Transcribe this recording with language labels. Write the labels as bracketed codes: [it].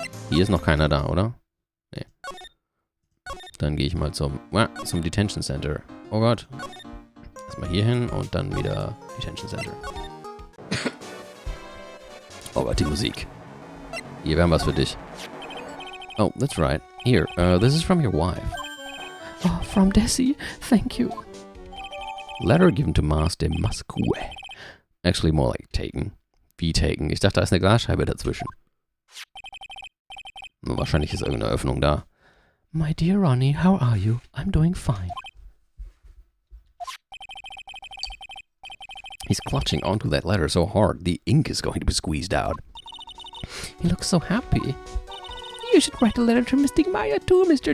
[de] Hier ist noch keiner da, oder? Nee. Dann gehe ich mal zum Detention Center. Oh Gott. Erstmal hier hin und dann wieder Detention Center. Oh Gott, die Musik. Hier, wir haben was für dich. [en] Oh, that's right. Here, this is from your wife. Oh, from Desi? Thank you. Letter given to Master Musque. Actually more like taken. [de] Wie taken? Ich dachte, da ist eine Glasscheibe dazwischen. Wahrscheinlich ist irgendeine Öffnung da. [en] My dear Ronnie, how are you? I'm doing fine. He's clutching onto that letter so hard, the ink is going to be squeezed out. He looks so happy. You should write a letter to Mystic Maya too, Mr.